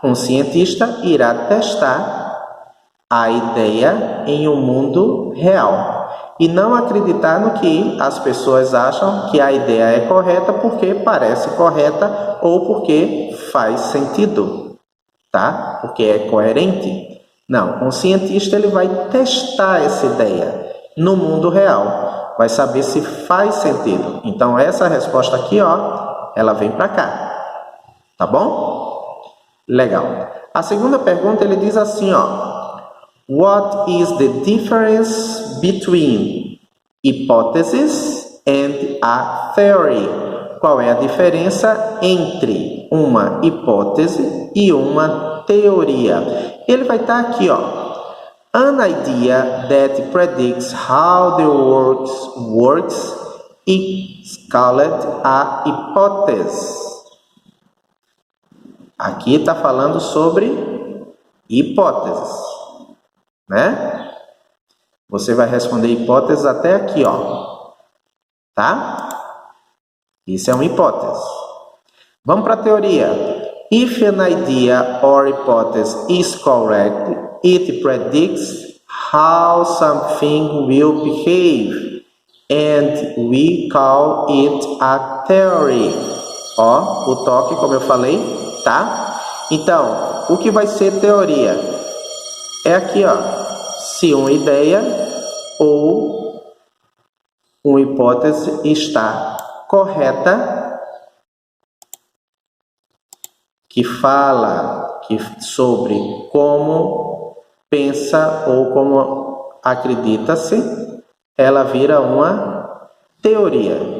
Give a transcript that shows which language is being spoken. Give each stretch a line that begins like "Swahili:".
Portuguese: Um cientista irá testar a ideia em um mundo real e não acreditar no que as pessoas acham que a ideia é correta porque parece correta ou porque faz sentido. Tá? Porque é coerente. Não, um cientista ele vai testar essa ideia no mundo real, vai saber se faz sentido. Então essa resposta aqui, ela vem para cá. Tá bom? Legal. A segunda pergunta ele diz assim,
English: What is the difference between hypothesis and a theory?
Portuguese: Qual é a diferença entre uma hipótese e uma teoria? Ele vai estar aqui,
English: An idea that predicts how the world works is called a hypothesis.
Portuguese: Aqui está falando sobre hipóteses, né? Você vai responder hipóteses até aqui, tá? Isso é uma hipótese. Vamos para a teoria.
English: If an idea or hypothesis is correct, it predicts how something will behave, and we call it a theory.
Portuguese: O toque, como eu falei, tá? Então, o que vai ser teoria? É aqui, se uma ideia ou uma hipótese está correta, que fala sobre como pensa ou como acredita-se, ela vira uma teoria.